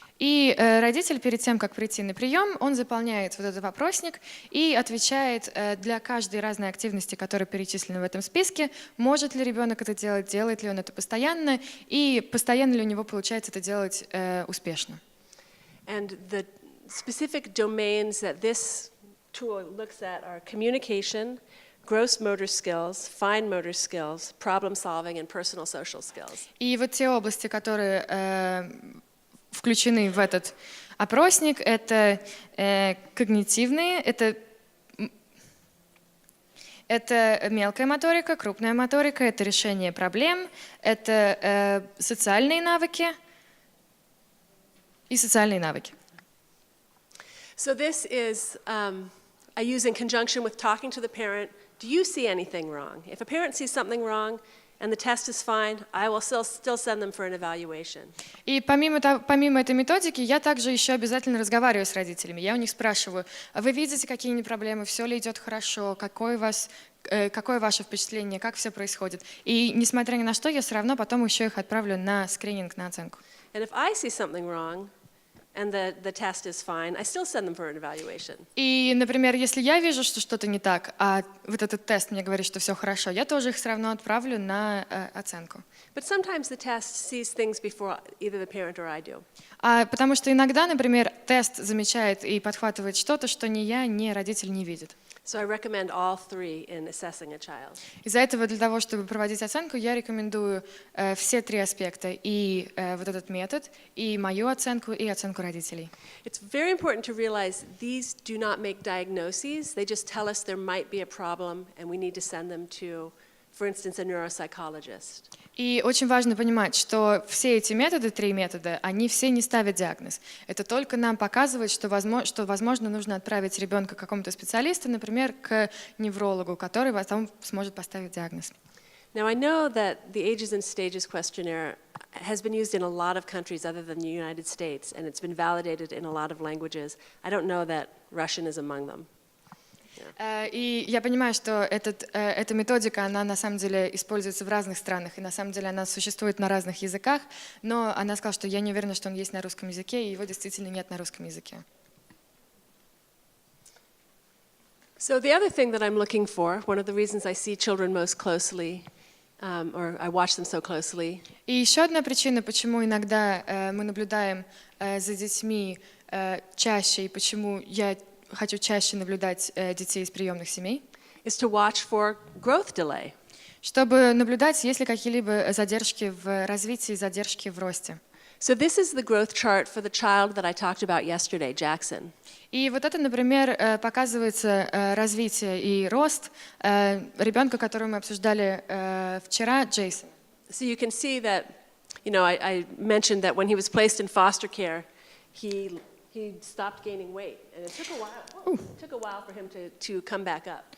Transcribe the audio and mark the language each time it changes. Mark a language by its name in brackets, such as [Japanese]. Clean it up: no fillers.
[Russian] И родитель перед тем, как прийти на прием, он заполняет вот этот вопросник и отвечает для каждой разной активности, которая перечислена в этом списке, может ли ребенок это делать, делает ли он это постоянно, и постоянно ли у него получается это делать успешно. [English] And the specific domains that this tool looks at are communication, gross motor skills, fine motor skills, problem solving, and personal social skills. [Russian] И вот те области, которые включены в этот опросник, это когнитивные, это мелкая моторика, крупная моторика, это решение проблем, это социальные навыки и социальные навыки. [English] So this is, I use in conjunction with talking to the parent, do you see anything wrong? If a parent sees something wrong and the test is fine, I will still send them for an evaluation. [Russian] И помимо этой методики, я также еще обязательно разговариваю с родителями. Я у них спрашиваю, а вы видите какие-нибудь проблемы, все ли идет хорошо, какое ваше впечатление, как все происходит. И несмотря ни на что, я все равно потом еще их отправлю на скрининг, на оценку. [English] And if I see something wrong, and the test is fine, I still send them for an evaluation. [Russian] И, например, если я вижу, что что-то не так, а вот этот тест мне говорит, что все хорошо, я тоже их все равно отправлю на оценку. [English] But sometimes the test sees things before either the parent or I do. [Russian] Потому что иногда, например, тест замечает и подхватывает что-то, что ни я, ни родитель не видит. [English] So I recommend all three in assessing a child. [Russian] Из-за этого для того, чтобы проводить оценку, я рекомендую все три аспекта, и вот этот метод, и мою оценку, и оценку родителей. [English] It's very important to realize these do not make diagnoses. They just tell us there might be a problem and we need to send them to, for instance, a neuropsychologist. [Russian] И очень важно понимать, что все эти методы, три метода, они все не ставят диагноз. Это только нам показывает, что возможно, нужно отправить ребенка к какому-то специалисту, например, к неврологу, который потом сможет поставить диагноз. [English] Now I know that the Ages and Stages questionnaire has been used in a lot of countries other than the United States, and it's been validated in a lot of languages. I don't know that Russian is among them. [Russian] И я понимаю, что эта методика, она на самом деле используется в разных странах, и на самом деле она существует на разных языках, но она сказала, что я не уверена, что он есть на русском языке, и его действительно нет на русском языке. [English] So the other thing that I'm looking for, one of the reasons I see children most closely, or I watch them so closely. [Russian] И еще одна причина, почему иногда мы наблюдаем за детьми чаще, и почему я хочу чаще наблюдать детей из приемных семей, [English] is to watch for growth delay. [Russian] чтобы наблюдать, есть ли какие-либо задержки в развитии, задержки в росте. [English] So this is the growth chart for the child that I talked about yesterday, Jackson. [Russian] И вот это, например, показывается развитие и рост ребенка, которого мы обсуждали вчера, Джейсон. [English] So you can see that, you know, I mentioned that when he was placed in foster care, he stopped gaining weight, and it took a while for him to come back up.